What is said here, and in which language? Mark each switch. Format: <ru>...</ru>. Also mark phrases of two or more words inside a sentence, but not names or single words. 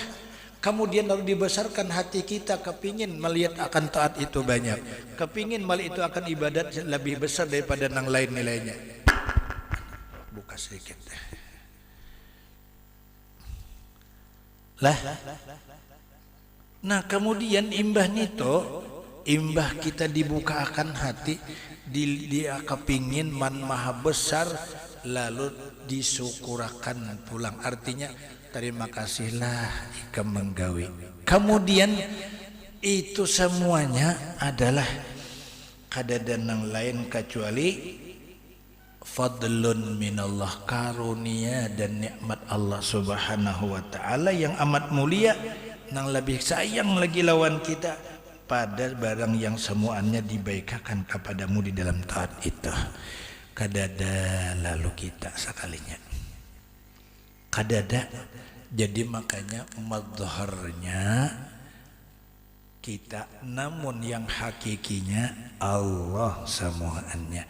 <id>Kemudian lalu dibesarkan hati kita kepingin melihat akan taat itu banyak, kepingin melihat itu akan ibadat lebih besar daripada nang lain nilainya.</id> <bjn>Buka sedikit lah. Nah kemudian imbah nito, imbah kita dibuka akan hati, dia kepingin man maha besar, lalu disyukurakan pulang. Artinya terima kasihlah ika menggawi.</bjn> <id>Kemudian itu semuanya adalah kadadanang lain kecuali</id> <ar>fadlun minallah,</ar> <id>karunia dan nikmat Allah</id> <ar>subhanahu wa ta'ala</ar> <id>yang amat mulia, nang lebih sayang lagi lawan kita pada barang yang semuanya dibaikakan kepadamu di dalam taat itu.</id> <bjn>Kadada lalu kita sekalinya kadada.</bjn> <id>Jadi makanya madharnya kita, namun yang hakikinya Allah semuanya.</id>